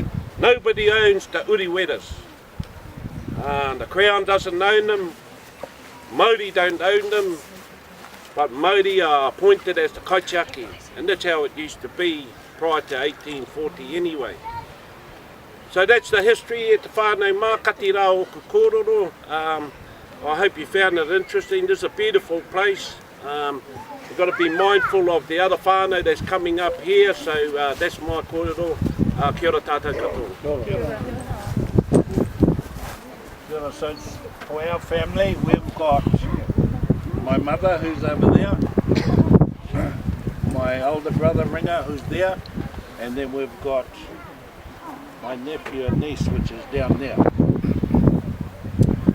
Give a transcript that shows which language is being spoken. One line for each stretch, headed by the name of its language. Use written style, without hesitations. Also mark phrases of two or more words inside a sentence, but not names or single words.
English: Nobody owns the Uruweras. The Crown doesn't own them, Māori don't own them, but Māori are appointed as the kaitiaki, and that's how it used to be prior to 1840 anyway. So that's the history at the
Māori: whānau mākati rā o Korero.
English: I hope you found it interesting. This is a beautiful place. We've got to be mindful of the other whānau that's coming up here, so that's my kōrero.
Māori: Kia ora tātou katoa. Kia ora.
English: So for our family, we've got my mother who's over there, my older brother Ringa who's there, and then we've got my nephew and niece which is down there.